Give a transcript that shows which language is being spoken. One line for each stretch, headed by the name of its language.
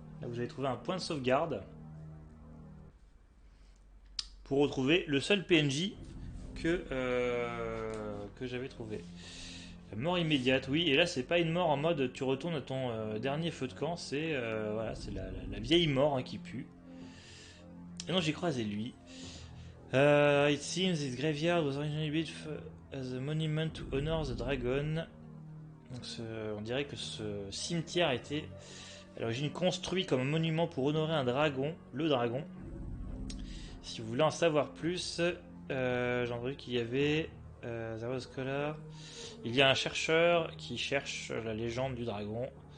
French: Là, vous allez trouver un point de sauvegarde pour retrouver le seul PNJ que j'avais trouvé. La mort immédiate, oui, et là c'est pas une mort en mode tu retournes à ton dernier feu de camp, c'est voilà, c'est la vieille mort hein, qui pue. Et non, j'ai croisé lui.
English: It seems this graveyard was originally built as a monument to honor the dragon.
French: Donc on dirait que ce cimetière a été à l'origine construit comme un monument pour honorer un dragon, le dragon. Si vous voulez en savoir plus, j'ai entendu qu'il y avait
English: there was a scholar.
French: Il y a un chercheur qui cherche la légende du dragon.